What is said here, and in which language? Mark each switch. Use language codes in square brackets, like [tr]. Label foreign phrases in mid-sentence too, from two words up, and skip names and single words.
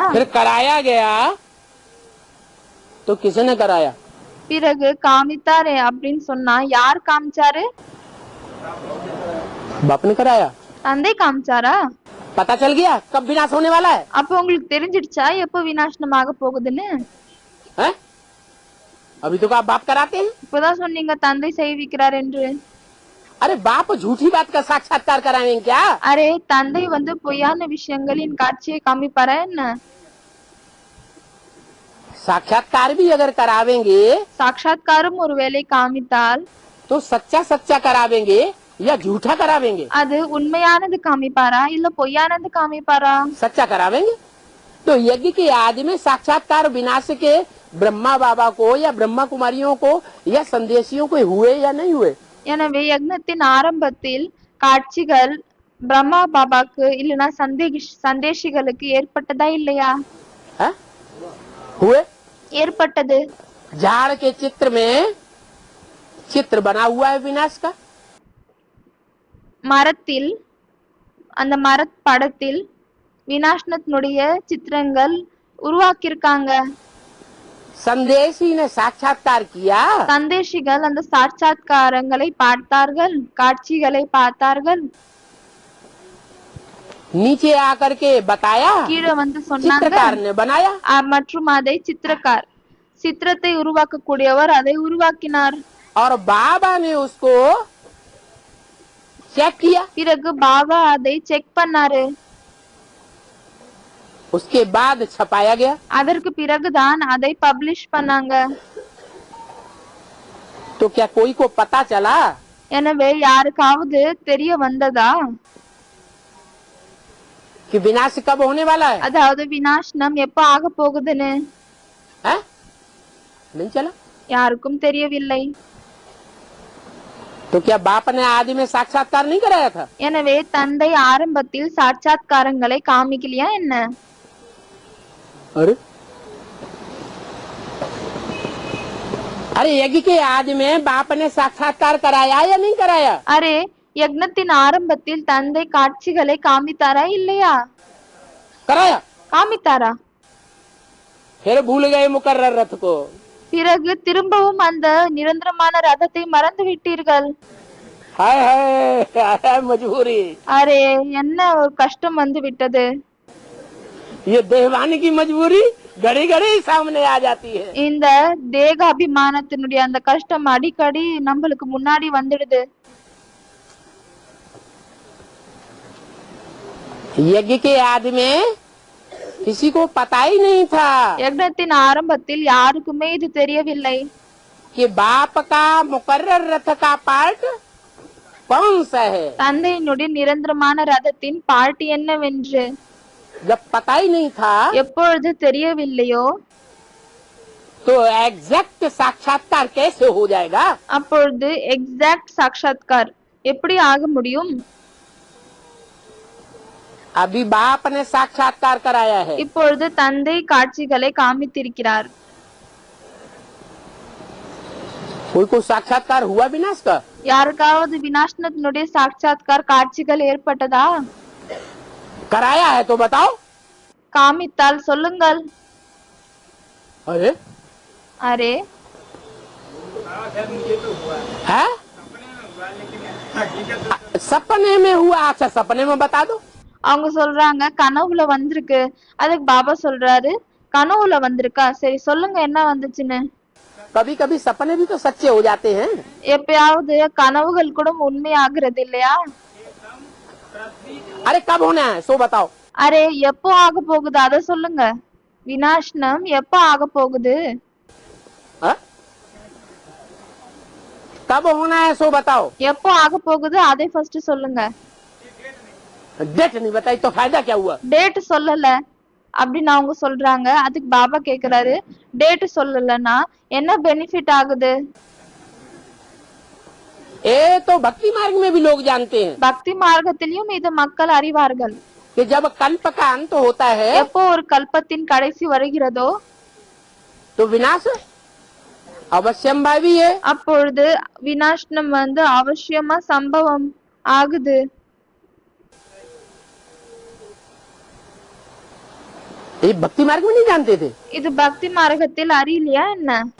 [hi] फिर कराया गया तो किसने कराया? [ta] பிறகு காமித்தாரே அப்படின்னு சொன்னா யார் காமிச்சாரு? [hi] बाप ने कराया। [ta] தந்தை காமிச்சாரா? [hi] पता चल गया कब विनाश होने वाला है? [ta] அப்ப உங்களுக்கு தெரிஞ்சிடுச்சா எப்போ வினாசனமாக போகுதுன்னு? [hi] है? अभी तो आप बाप कराते हैं। [ta] இப்பதான் சொன்னீங்க தந்தை செய்விக்கிறார் என்று। [hi] अरे बाप झूठी बात का साक्षात्कार कराएंगे क्या? [ta] அரே, தந்தை பொய்யான விஷயங்களின் காட்சியை காமிப்பாரா என்ன? [hi] साक्षात्कार भी अगर करावेंगे [ta] சாட்சாத்காரம் ஒருவேளை காமித்தால் [hi] तो सच्चा सच्चा करावेंगे या झूठा करावेंगे? [ta] அது உண்மையானது காமிப்பாரா இல்ல பொய்யானது காமிப்பாரா? [hi] सच्चा करावेंगे। तो यज्ञ के आदि में साक्षात्कार विनाश के ब्रह्मा बाबा को या ब्रह्मा कुमारियों को या संदेशियों को हुए या नहीं हुए? [ta] எனவே யக்னத்தின் ஆரம்பத்தில் காட்சிகள் பிரம்மா பாபாக்கு இல்லனா சந்தேஷிகளுக்கு ஏற்பட்டதா இல்லையா? [hi] है? हुए? [ta] ஏற்பட்டது. [hi] झाड़ के चित्र में चित्र बना हुआ है विनाश का। [ta] மரத்தில் அந்த படத்தில் விநாசனத்தினுடைய சித்திரங்கள் உருவாக்கியிருக்காங்க. [hi] संदेशी ने साक्षात्कार किया, [ta] சந்தேஷிகள் அந்த சாட்சாத்காரங்களை பார்த்தார்கள், காட்சிகளை பார்த்தார்கள். [hi] नीचे आकर के बताया, [ta] கீழே வந்து சொன்னாங்க. [hi] चित्रकार ने बनाया, [ta] மற்றும் அதை சித்திரத்தை உருவாக்கக்கூடியவர் அதை உருவாக்கினார். [hi] और बाबा ने उसको चेक किया। [ta] பிறகு பாபா அதை செக் பண்ணாரு. [hi] उसके बाद छपाया गया। [ta] அதற்கு பிறகுதான் அதை பப்ளிஷ் பண்ணாங்க. [hi] तो क्या कोई को पता चला [ta] எனவே யாருக்காவது தெரிய வந்ததா [hi] कि विनाश कब होने वाला है? [ta] அதாவது விநாசனம் எப்ப ஆக போகுதுன்னு? [hi] है? नहीं चला। [ta] யாருக்கும் தெரியவில்லை. [hi] तो क्या बाप ने आदि में साक्षात्कार नहीं कराया था? [ta] எனவே தந்தை ஆரம்பத்தில் சாட்சாத்காரங்களை காமிக்கலையா என்ன? [hi] अरे अरे यज्ञ के आदि में बाप ने साक्षात्कार कराया या नहीं कराया? [ta] அரே யக்னத்தின் ஆரம்பத்தில் தந்தை காட்சிகளை காமித்தாரா இல்லையா? [hi] कराया। [ta] காமித்தாரா? [hi] फिर भूल गए मुकर्रर रथ को। [ta] பிறகு திரும்பவும் அந்த நிரந்தரமான ரதத்தை மறந்து விட்டீர்கள். [hi] हाय हाय हाय मजबूरी। [ta] அரே என்ன ஒரு கஷ்டம் வந்து விட்டது. [hi] ये देहवानी की मजबूरी घड़ी घड़ी सामने आ जाती है। [ta] இந்த தேக அபிமானத்தினுடைய அந்த கஷ்டம் அடிக்கடி நம்மளுக்கு முன்னாடி வந்துடுது. [hi] यज्ञ के आदि में किसी को पता ही नहीं था [ta] யக்னத்தின் ஆரம்பத்தில் யாருக்குமே இது தெரியவில்லை. [hi] कि बाप का मुकर्रर रथ का पार्ट कौन सा है। [ta] தந்தையினுடைய நிரந்தரமான ரதத்தின் பார்ட் என்னவென்று [hi] जब पता ही नहीं था [ta] எப்பொழுது தெரியவில்லையோ [hi] तो एग्जैक्ट साक्षात्कार कैसे हो जाएगा? [ta] அப்பொழுது எக்ஸாக்ட் சாட்சாத்கார் எப்படி ஆக முடியும்? [hi] अभी बाप ने साक्षात्कार कराया है। [ta] இப்பொழுது தந்தை காட்சிகளை காமித்திருக்கிறார். [hi] कोई को साक्षात्कार हुआ विनाश का? [ta] யாருக்காவது விநாசனத்தினுடைய சாட்சாத்கார் காட்சிகள் ஏற்பட்டதா? [hi] कराया है तो बताओ। [ta] காமித்தால் சொல்லுங்கள். [hi] अरे [ta] அரே [hi] हाँ खैर मुझे तो हुआ है सपने में हुआ, लेकिन हकीकत सपने में हुआ। अच्छा सपने में बता दो। [ta] அவங்க சொல்றாங்க கனவுல வந்திருக்கு. அதுக்கு பாபா சொல்றாரு கனவுல வந்திருக்கா, சரி சொல்லுங்க என்ன வந்துச்சுன்னு. [hi] कभी कभी सपने भी तो सच्चे हो जाते हैं। [ta] எப்பயாவது கனவுகள் கூட உண்மையாகிறது இல்லையா? [hi] अरे कब होना है सो बताओ। [ta] அரே எப்போ ஆக போகுது அத சொல்லுங்க. விநாசனம் எப்போ ஆக போகுது? [hi] हाँ? कब होना है सो बताओ। [ta] எப்போ ஆக போகுது அதை ஃபர்ஸ்ட் சொல்லுங்க. [hi] डेट नहीं बताई तो फायदा क्या हुआ? [ta] டேட் சொல்லல அப்படின்னு அவங்க சொல்றாங்க. அதுக்கு பாபா கேக்குறாரு டேட் சொல்லலன்னா என்ன பெனிஃபிட் ஆகுது? [hi] ये तो भक्ति मार्ग में भी लोग जानते हैं [ta] பக்தி மார்க்கத்திலும் இது மக்கள் அறிவார்கள். [hi] कि जब कल्प का अंत होता है [ta] எப்போ ஒரு கல்பத்தின் கடைசி வருகிறதோ [hi] तो विनाश अवश्यम भावी है। [ta] அப்பொழுது விநாசனம் வந்து அவசியமா சம்பவம் ஆகுது. [hi] ये भक्ति मार्ग में नहीं जानते थे। [ta] இது பக்தி மார்க்கத்தில் அறியலையா என்ன?